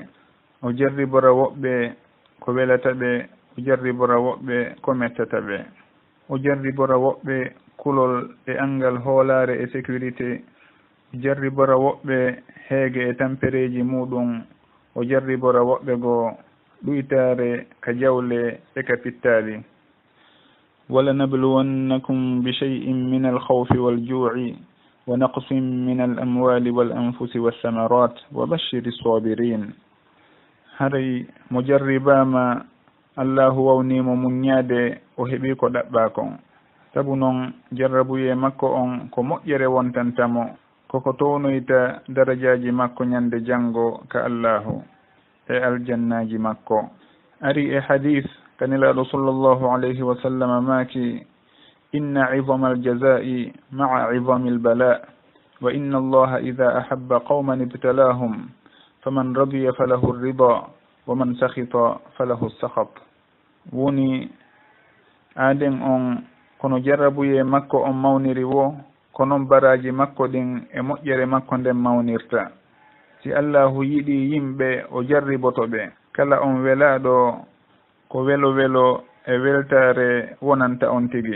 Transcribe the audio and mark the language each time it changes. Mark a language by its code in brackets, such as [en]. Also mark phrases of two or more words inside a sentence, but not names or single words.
[ff] o jarribora woɓɓe ko welata ɓe, o jarribora woɓɓe ko mettata ɓe, o jarribora woɓɓe kulol e angal hoolare e sécurité, o jarribora woɓɓe heege e tampereji muɗum, o jarribora woɓɓe goo ɗuytare ka jawle e ka pittali. [ar] ولنبلونكم بشيء من الخوف والجوع ونقص من الأموال والأنفس والثمرات وبشر الصابرين. [ff] haray mo jarribama allahu wawnimo muññaade o heeɓi ko ɗaɓɓa kon. sabu noon jarrabuye makko on ko moƴƴere wontantamo, koko townoyta darajaji makko ñande janngo ka allahu e aljannaji makko. ari e hadis kanilaɗo [ar] صلى الله عليه وسلم maaki: إن عظم الجزاء مع عظم البلاء وإن الله إذا أحب قوما ابتلاهم فمن رضي فله الرضا ومن سخط فله السخط. [ff] woni aaden on kono jarrabuye makko on mawniri wo, ko noon baraji makko ɗin e moƴƴere makko nden mawnirta. si allahu yiɗi yimɓe o jarriboto ɓe, kala on welaɗo ko welo welo e weltare wonanta on tigi.